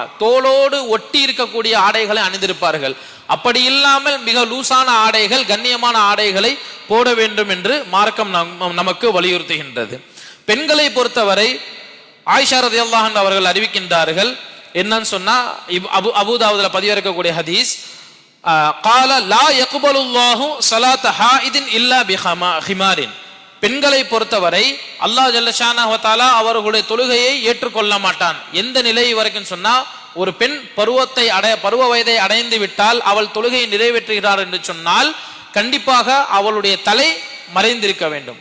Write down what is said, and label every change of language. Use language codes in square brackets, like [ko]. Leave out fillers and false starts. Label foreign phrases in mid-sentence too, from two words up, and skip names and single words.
[ta] தோளோடு ஒட்டி இருக்கக்கூடிய ஆடைகளை அணிந்திருப்பார்கள். அப்படி இல்லாமல் மிக லூசான ஆடைகள், கண்ணியமான ஆடைகளை போட வேண்டும் என்று மார்க்கம் நமக்கு வலியுறுத்துகின்றது. பெண்களை பொறுத்தவரை ஆயிஷா [ar] رضي الله عنها [ta] அவர்கள் அறிவிக்கின்றார்கள், என்னன்னு சொன்னா, அபூதாவுதுல பதிவிறக்கக்கூடிய ஹதீஸ், [ar] قال لا يقبل الله صلاة حائض إلا بخمار. [ta] பெண்களை பொறுத்தவரை [ar] الله جل شأنه وتعالى [ta] அவர்களுடைய தொழுகையை ஏற்றுக்கொள்ள மாட்டான். எந்த நிலை வரைக்கும் சொன்னா, ஒரு பெண் பருவ வயதை அடைந்து விட்டால் அவள் தொழுகையை நிறைவேற்றுகிறார் என்று சொன்னால் கண்டிப்பாக அவளுடைய தலை மறைந்திருக்க வேண்டும்.